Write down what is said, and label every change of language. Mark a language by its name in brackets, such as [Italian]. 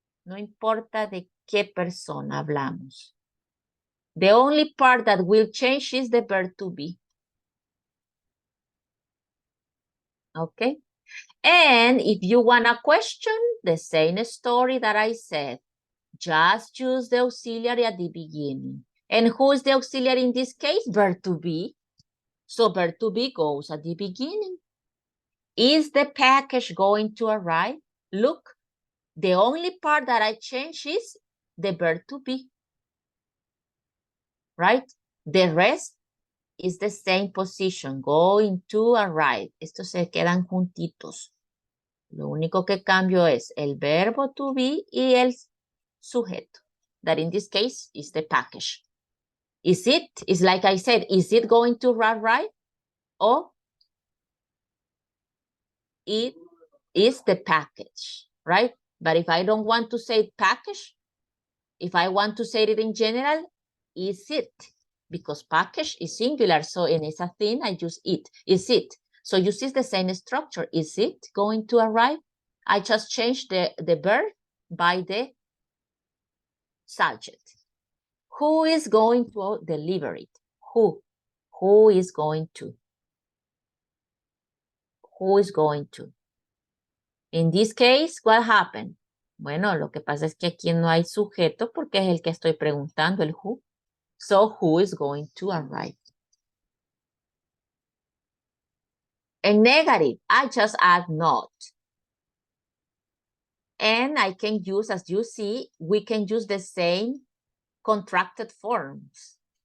[Spanish] No importa de qué persona hablamos. [English] The only part that will change is the verb to be. Okay? And if you want to question the same story that I said, just use the auxiliary at the beginning. And who is the auxiliary in this case? Verb to be. So verb to be goes at the beginning. Is the package going to arrive? Look, the only part that I change is the verb to be. Right? The rest is the same position, going to arrive. [Spanish] Estos se quedan juntitos. Lo único que cambio es el verbo to be y el sujeto. [English] That in this case is the package. Is it? It's like I said, is it going to arrive? Or it is the package, right? But if I don't want to say package, if I want to say it in general, is it? Because package is singular, so in esa thing I use it. Is it? So you see the same structure. Is it going to arrive? I just changed the verb by the subject. Who is going to deliver it? Who? Who is going to? Who is going to? In this case, what happened? [Spanish] Bueno, lo que pasa es que aquí no hay sujeto porque es el que estoy preguntando, el who. [English] So, who is going to arrive? And negative, I just add not. And I can use, as you see, we can use the same contracted forms.